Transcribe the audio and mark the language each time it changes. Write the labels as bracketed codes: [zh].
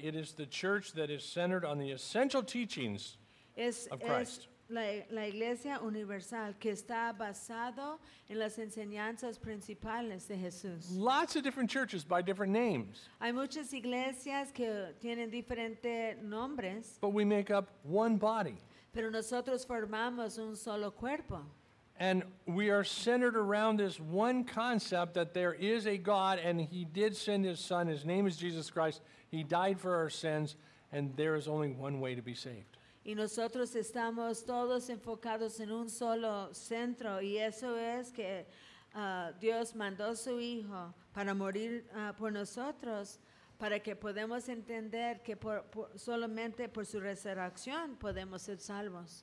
[en] It is the church that is centered on the essential teachings of Christ. [es] La iglesia universal que está basado en las enseñanzas principales de Jesús. [en] Lots of different churches by different names. [es] Hay muchas iglesias que tienen diferentes nombres. [en] But we make up one body. [es] Pero nosotros formamos un solo cuerpo. [en] And we are centered around this one concept that there is a God and he did send his son. His name is Jesus Christ. He died for our sins and there is only one way to be saved. [es] Y nosotros estamos todos enfocados en un solo centro y eso es que Dios mandó a su Hijo para morir por nosotros para que podamos entender que solamente por su resurrección podemos ser salvos.